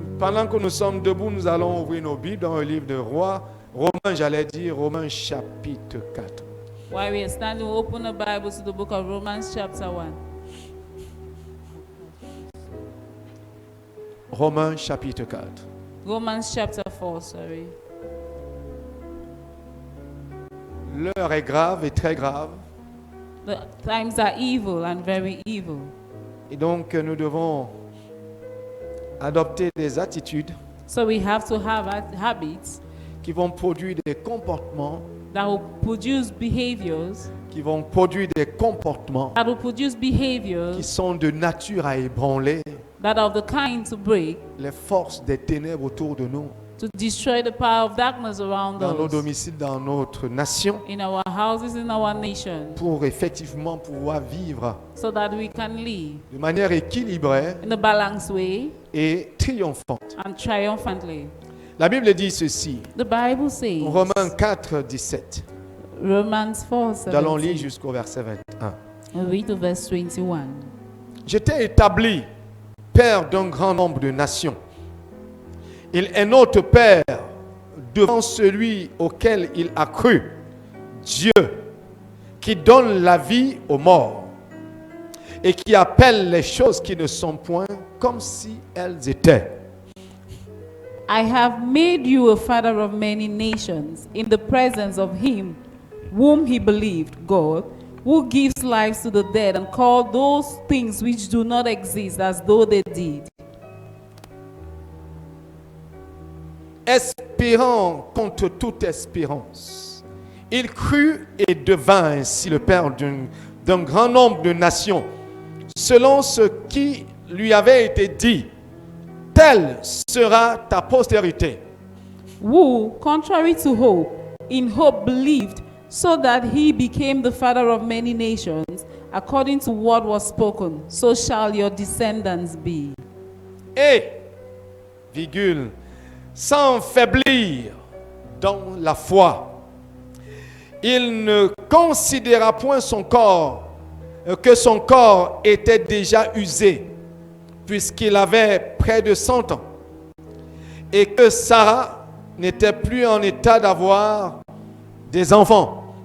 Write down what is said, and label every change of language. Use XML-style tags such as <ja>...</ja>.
<fr>Pendant que nous sommes debout, nous allons ouvrir nos Bibles dans le livre de Rois. Romains, j'allais dire, Romains chapitre 4.</fr> <en>While we are standing, we'll open the Bible to the book of Romans chapter 1.</en> <fr>Romains chapitre 4.</fr> <en>Romans chapter 4, sorry.</en> <fr>L'heure est grave et très grave.</fr> <en>The times are evil and very evil.</en> <fr>Et donc, nous devons adopter des attitudes</fr> <en>So we have to have habits</en> <fr>qui vont produire des comportements,</fr> <en>that will produce behaviors,</en> <fr>qui vont produire des comportements</fr> <en>that will produce</en> <fr>qui</fr> <en>behaviors</en> <fr>sont de nature à ébranler</fr> <en>that are of the kind to break,</en> <fr>les forces des ténèbres autour de nous,</fr> <en>to destroy the power of darkness around</en> <fr>dans nos</fr> <en>us,</en> <fr>domiciles, dans notre nation,</fr> <en>in our houses, in our nation,</en> <fr>pour effectivement pouvoir vivre</fr> <en>so that we can live</en> <fr>de manière équilibrée</fr> <en>in a balanced way</en> <fr>et triomphante.</fr> <en>and triumphantly.</en> <fr>La Bible dit ceci,</fr> <en>The Bible says,</en> <fr>Romains 4, 17.</fr> <en>Romans 4,</en> <fr>Nous allons lire 17. jusqu'au verset 21.</fr> <en>We read to verse 21.</en> <fr>J'étais établi père d'un grand nombre de nations. Il est notre Père devant celui auquel il a cru, Dieu, qui donne la vie aux morts et qui appelle les choses qui ne sont point comme si elles étaient.</fr> <en>I have made you a father of many nations in the presence of him whom he believed, God, who gives life to the dead and call those things which do not exist as though they did.</en> <fr>Espérant contre toute espérance, il crut et devint ainsi le père d'un grand nombre de nations, selon ce qui lui avait été dit. Telle sera ta postérité.</fr> <en>Who, contrary to hope, in hope believed, so that he became the father of many nations, according to what was spoken, so shall your descendants be.</en> <fr>Et, virgule, sans faiblir dans la foi, il ne considéra point son corps, que son corps était déjà usé, puisqu'il avait près de 100 ans, et que Sarah n'était plus en état d'avoir des enfants.</fr>